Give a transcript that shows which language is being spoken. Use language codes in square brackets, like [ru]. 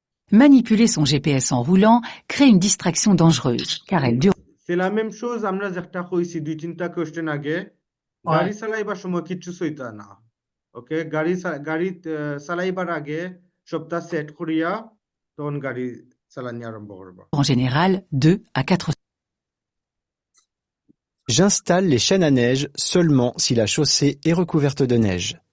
[fr] Manipuler son GPS en roulant crée une distraction dangereuse, car elle dure. C'est la même chose, [bn] আমরা যেটা কইছি 2-3টা question আগে গাড়ি চালাইবার সময় কিছু সইতা না ওকে গাড়ি চালাইবার আগে সবটা সেট করিয়া তখন গাড়ি চালানি আরম্ভ করবা [fr] En général, 2 à 4. J'installe les chaînes à neige seulement si la chaussée est recouverte de neige.